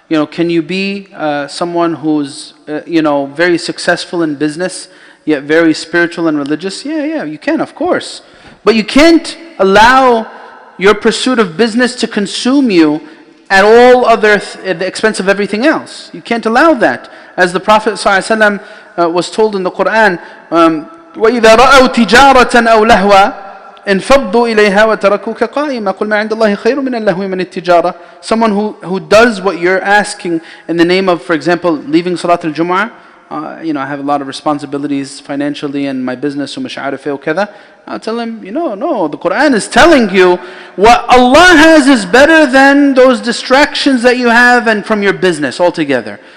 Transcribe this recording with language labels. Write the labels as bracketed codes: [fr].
[en] Can you be someone who's very successful in business, yet very spiritual and religious? Yeah, you can, of course. But you can't allow your pursuit of business to consume you at all at the expense of everything else. You can't allow that. As the Prophet ﷺ was told in the Quran, [ar] وَإِذَا رَأَوْا تِجَارَةً أَوْ لَهْوًا انفضوا إليها وتركوك قائما قل ما عند الله خير من اللهو من التجارة. [en] Someone who does what you're asking in the name of, for example, leaving Salat al-Jumu'ah. I have a lot of responsibilities financially and my business, I'll tell him, no, the Quran is telling you what Allah has is better than those distractions that you have and from your business altogether.